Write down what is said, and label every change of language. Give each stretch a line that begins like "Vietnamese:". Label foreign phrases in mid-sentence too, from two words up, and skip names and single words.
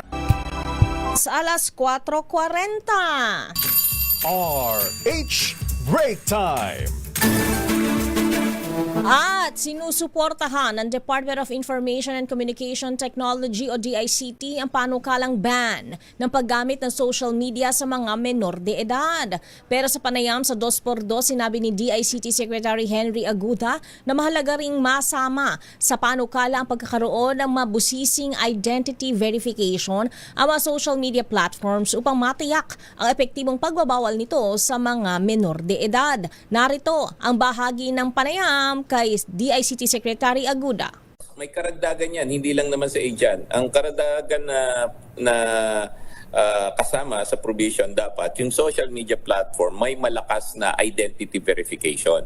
Filipino: alas 4:40. RH Break Time. At sinusuportahan ng Department of Information and Communication Technology o DICT ang panukalang ban ng paggamit ng
English: social media
Filipino: sa mga menor de edad. Pero sa panayam sa 2x2, sinabi ni DICT Secretary Henry Aguda na mahalaga ring masama sa panukala ang pagkakaroon ng mabusising
English: identity verification
Filipino: ang mga
English: social media platforms
Filipino: upang matiyak ang epektibong pagbabawal nito sa mga menor de edad. Narito ang bahagi ng panayam kay DICT Secretary Aguda. May karagdagan yan, hindi lang naman sa age yan. Ang karagdagan na kasama sa provision dapat, yung
English: social media platform
Filipino: may malakas na
English: identity verification.